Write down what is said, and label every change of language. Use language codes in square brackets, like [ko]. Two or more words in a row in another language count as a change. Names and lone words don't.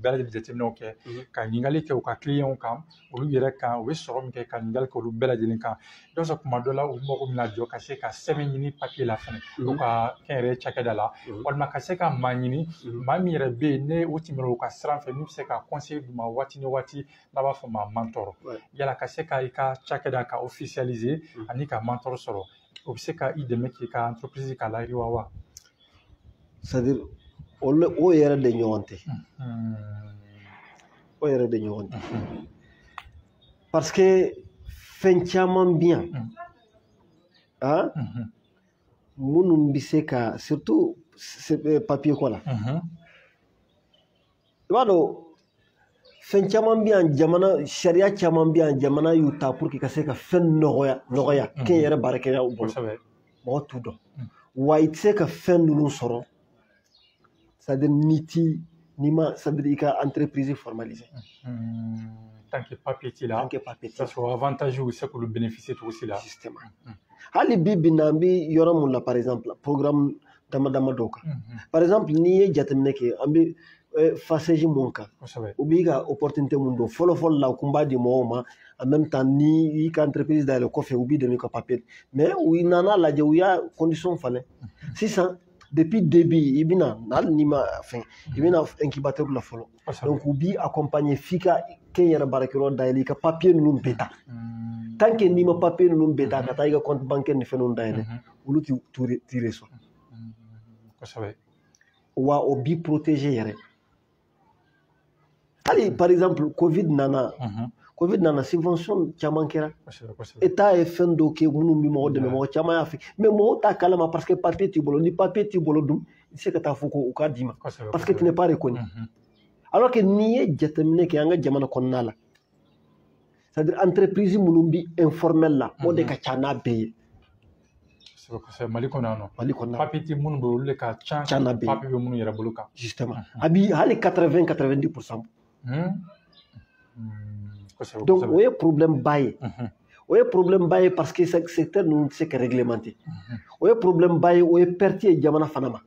[bm] bɛɛ lajɛlen jateminɛw kɛ ka ɲininkali kɛ u ka clients kan olu yɛrɛ kan u bɛ sɔrɔ min kɛ ka ɲininkali kɛ olu bɛɛ lajɛlen kan i b'a sɔrɔ tuma dɔ la u mago bɛna jɔ ka se ka sɛbɛn ɲini papier la fɛnɛ u ka kɛnyɛrɛye cakɛda la walima ka se ka maa ɲini maa min yɛrɛ bɛ yen ne o tɛmɛna u ka sira fɛ min bɛ se ka conseil d'u ma waati ni waati n'a b'a fɔ ma mentor yala ka se ka i ka cakɛda ka officialiser ani ka mentor sɔrɔ o bɛ se ka i dɛmɛ k'i ka entreprise ka layiriwa wa [fr] c'est à dire [bm] o yɛrɛ de ɲɔgɔn tɛ o yɛrɛ de ɲɔgɔn tɛ [fr] parce que [bm] fɛn caman bɛ yan minnu bɛ se ka surtout papier ko la i b'a dɔn fɛn caman bɛ yan jamana sariya caman bɛ yan jamana y'u ta [fr] pour que [bm] ka se ka fɛn nɔgɔya kɛnyɛrɛ baarakɛlaw bolo mɔgɔ t'u dɔn wa i tɛ se ka fɛn ninnu sɔrɔ [fr] c'est à dire [bm] n'i ma [fr] c'est à dire [bm] i ka [fr] entreprise formalisée tant que [bm] papier t'i la ça sɔrɔ avantage u bɛ se k'olu bénéficier cogo si la justement hali bi bi na an bɛ yɔrɔ mun la [fr] par exemple [bm] programme dama dama dɔw kan [fr] par exemple [bm] n'i ye jateminɛ kɛ an bɛ fasɛji mun kan u b'i ka opportunité mun don fɔlɔ fɔlɔ la u kun b'a di mɔgɔw ma [fr] en même temps [bm] ni i ka entreprise dayɛlɛ kɔfɛ u b'i dɛmɛ ka papier mais u nana lajɛ u y'a condition falen sisan [fr] depuis début [bm] i bɛna hali n'i ma fɛn i bɛna incubateur la fɔlɔ donc u b'i accompagner f'i ka kɛnyɛrɛ baarakɛyɔrɔ dayɛlɛ i ka papier ninnu bɛɛ ta [fr] tant que [bm] n'i ma papier ninnu bɛɛ ta ka taa i ka [fr] compte bancaire [bm] ni fɛn ninnu dayɛlɛ olu t'i reçoit wa o b'i protéger yɛrɛ hali [fr] par exemple [bm] covid nana Covid nana subvention caman kɛra kosɛbɛ kosɛbɛ État ye fɛn dɔ kɛ minnu bɛ mɔgɔ dɛmɛ mɔgɔ caman y'a fɛ mais mɔgɔw t'a kalama [fr] parce que [bm] papier t'i bolo ni papier t'i bolo dun i tɛ se ka taa fɔ ko u k'a d'i ma kosɛbɛ [fr] parce que tu n'es pas reconnu alors que [bm] n'i ye jateminɛ kɛ an ka jamana kɔnɔna la [fr] c'est-à-dire entreprise [bm] minnu bɛ informel la o de ka ca n'a bɛɛ ye kosɛbɛ kosɛbɛ Mali kɔnɔ yan nɔ Mali kɔnɔna la papier tɛ minnu bolo olu de ka ca n'a bɛɛ ye papier bɛ minnu yɛrɛ bolo kan justement a bi hali 80-90% kosɛbɛ donc kosɛbɛ o ye problème ba ye o ye problème ba ye [fr] parce que [bm] secteur ninnu tɛ se ka réglementer o ye problème ba ye o ye perte ye jamana fana ma